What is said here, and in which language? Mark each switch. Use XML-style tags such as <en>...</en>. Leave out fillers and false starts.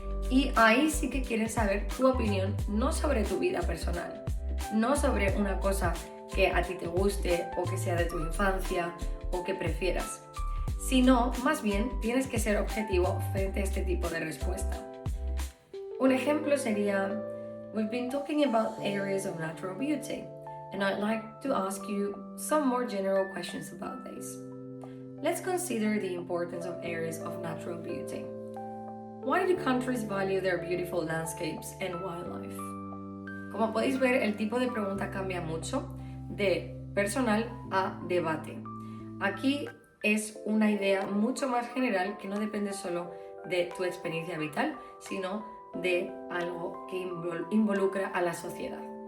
<es>Y ahí sí que quieren saber tu opinión, no sobre tu vida personal, no sobre una cosa que a ti te guste o que sea de tu infancia o que prefieras, sino más bien tienes que ser objetivo frente a este tipo de respuesta. Un ejemplo sería:</es> <en>We've been talking about areas of natural beauty, and I'd like to ask you some more general questions about these. Let's consider the importance of areas of natural beauty. Why do countries value their beautiful landscapes and wildlife?</en> <es>Como podéis ver, el tipo de pregunta cambia mucho de personal a debate. Aquí es una idea mucho más general que no depende solo de tu experiencia vital, sino de algo que involucra a la sociedad.</es>